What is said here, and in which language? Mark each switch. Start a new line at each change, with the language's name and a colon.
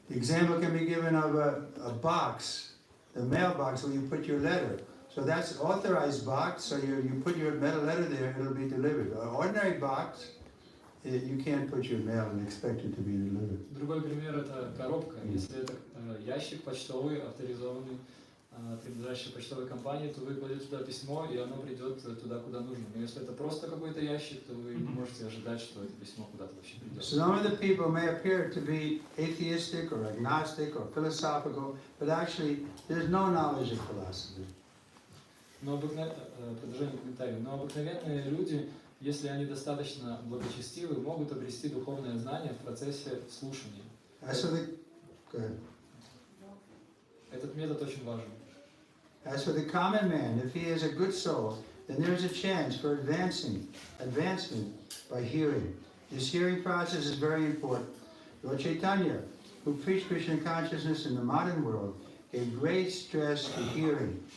English: The example can be given of a box, the mailbox where you put your letter. So that's authorized box, so you put your letter there, it'll be delivered. An ordinary box, you can't put your mail and expect it to be delivered.
Russian: Другой пример это коробка. Если это ящик почтовый, авторизованный, принадлежащий почтовой компании, то вы кладете туда письмо, и оно придет туда, куда нужно. Но если это просто какой-то ящик, то вы не можете ожидать, что это письмо куда-то вообще придет.
English: Some of the people may appear to be atheistic or agnostic or philosophical, but actually there's no knowledge of philosophy.
Russian: Но продолжение комментария. Но обыкновенные люди, если они достаточно благочестивы, могут обрести духовное знание в процессе слушания.
English: Go ahead.
Russian: Этот метод очень важен.
English: As for the common man, if he is a good soul, then there's a chance for advancement by hearing. This hearing process is very important. Lord Chaitanya, who preached Krishna consciousness in the modern world, gave great stress to hearing.